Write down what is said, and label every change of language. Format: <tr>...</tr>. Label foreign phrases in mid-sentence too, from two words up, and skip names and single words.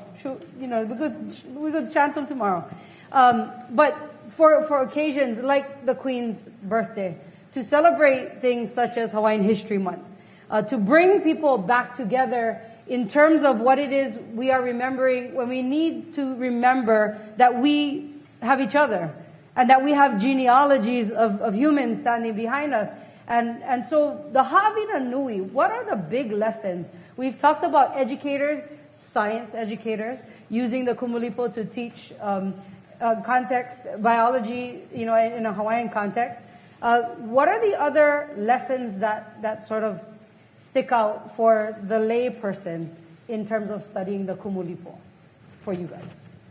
<en>We could chant them tomorrow. But for occasions like the Queen's birthday, to celebrate things such as Hawaiian History Month, to bring people back together in terms of what it is we are remembering, when we need to remember that we have each other and that we have genealogies of humans standing behind us. And so the</en> <haw>haʻawina nui,</haw> <en>what are the big lessons? We've talked about educators, science educators, using the Kumulipo to teach context, biology, in a Hawaiian context. What are the other lessons that sort of stick out for the lay person in terms of studying the Kumulipo for you guys?</en>